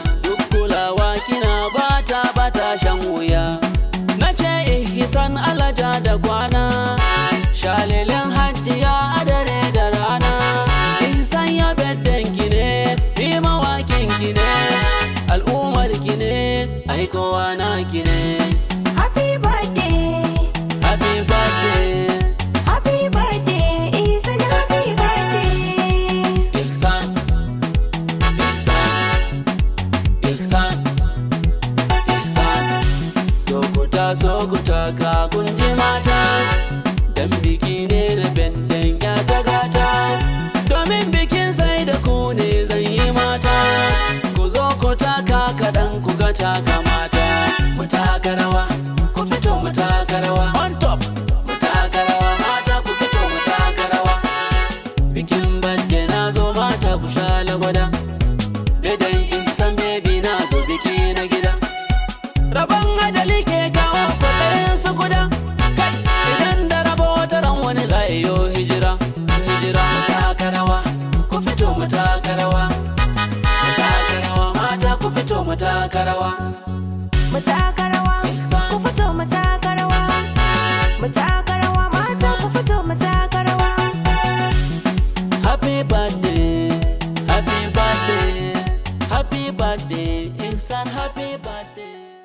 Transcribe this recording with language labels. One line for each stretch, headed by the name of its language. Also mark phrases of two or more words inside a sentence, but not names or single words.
Hausa: Duk kulawa kina bata, bata shan wuya. Na ce Ihsan alaja da kwana. Shalelen hajjiya a dare da rana. Ihsan ya birthday ki ne, ni mawakin ki ne. Al'ummar ki ne, ai kowa na ki ne.
English: Happy birthday. Happy birthday. Happy birthday, Ihsan, happy birthday. Ihsan, Ihsan, Ihsan, Ihsan.
Hausa: To ku taso ku taka kun ji mata. Dan biki ne na birthday ya ta gata. Domin bikin sai da ku ne zan yi mata. Ku zo ku taka kaɗan ku ga taka mata. Mu taka rawa, ku fito mu taka rawa.
English: On top.
Hausa: Mu taka rawa, mata ku fito mu taka rawa. Bikin birthday na zo mata ku sha lagwada. Daidai Ihsan baby na zo biki na gida. Rabon ajali ke kawo kwaɗayin su kuda. Kai, idan da rabo wata ran wani za ya yo hijira. Hijira mu taka rawa, ku fito mu taka rawa. Mu taka rawa, mata ku fito mu taka rawa. Mu taka rawa, Ihsan. ku fito mu taka rawa. Mu taka rawa, mata ku fito mu taka rawa.
English: Happy birthday, happy birthday, happy birthday, Ihsan, happy birthday.